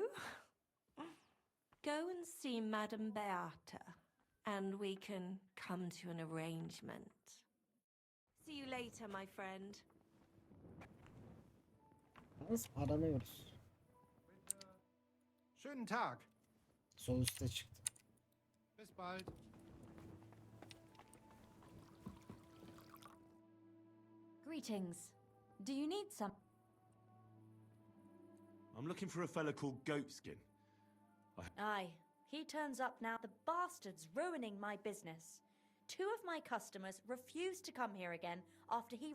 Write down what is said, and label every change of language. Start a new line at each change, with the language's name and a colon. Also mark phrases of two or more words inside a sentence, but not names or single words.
English: Go and see Madame Beata, and we can come to an arrangement. See you later, my friend.
Turkish: Yalnız aranıyoruz.
German: Schönen Tag.
Turkish: Sol üstte çıktı.
German: Bis bald.
English: Greetings. Do you need some? I'm looking for a fella called Goatskin. Aye, he turns up now. The bastard's ruining my business. 2 of my customers refused to come here again after he...